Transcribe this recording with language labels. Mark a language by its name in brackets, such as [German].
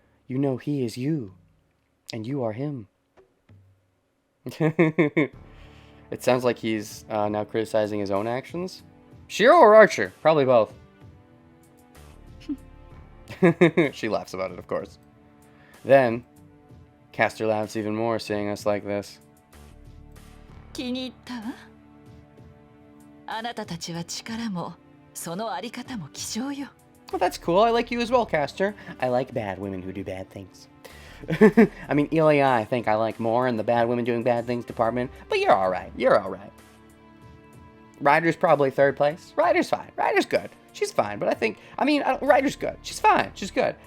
[English] You know he is you, and you are him. It sounds like he's now criticizing his own actions. Shiro or Archer? Probably both. She laughs about it, of course. Then, Caster laughs even more, seeing us like this. [Japanese] 気に入ったわ。あなたたちは力もそのあり方も希少よ。 [English] Well, that's cool. I like you as well, Caster. I like bad women who do bad things. I mean, Ilya, I think I like more in the bad women doing bad things department, but you're alright. You're alright. Ryder's probably third place. Ryder's fine. Ryder's good. She's fine, but Ryder's good. She's fine. She's good.